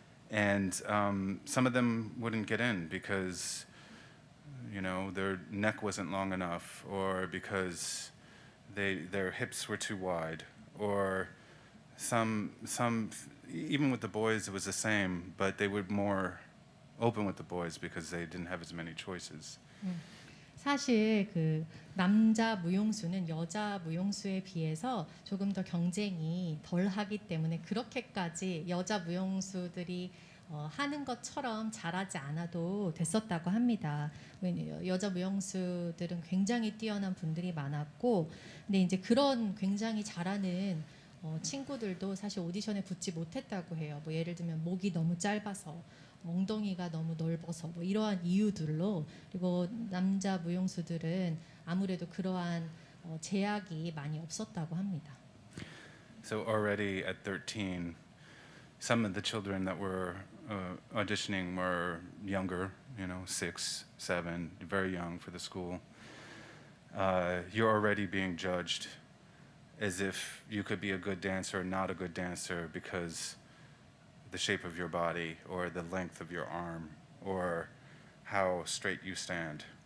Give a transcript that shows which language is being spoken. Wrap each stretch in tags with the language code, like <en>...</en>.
<en>And some of them wouldn't get in because, their neck wasn't long enough, or because their hips were too wide, or some even with the boys it was the same, but they were more open with the boys because they didn't have as many choices.</en> <ko>사실 그 남자 무용수는 여자 무용수에 비해서 조금 더 경쟁이 덜 하기 때문에 그렇게까지 여자 무용수들이 하는 것처럼 잘하지 않아도 됐었다고 합니다. 여자 무용수들은 굉장히 뛰어난 분들이 많았고, 근데 이제 그런 굉장히 잘하는 친구들도 사실 오디션에 붙지 못했다고 해요. 뭐 예를 들면 목이 너무 짧아서, 엉덩이가 너무 넓어서, 뭐 이러한 이유들로. 그리고 남자 무용수들은 아무래도 그러한 제약이 많이 없었다고 합니다.</ko> <en>So already at 13, some of the children that were auditioning were younger, 6, 7, very young for the school. You're already being judged as if you could be a good dancer or not a good dancer because the shape of your body or the length of your arm or how straight you stand.</en>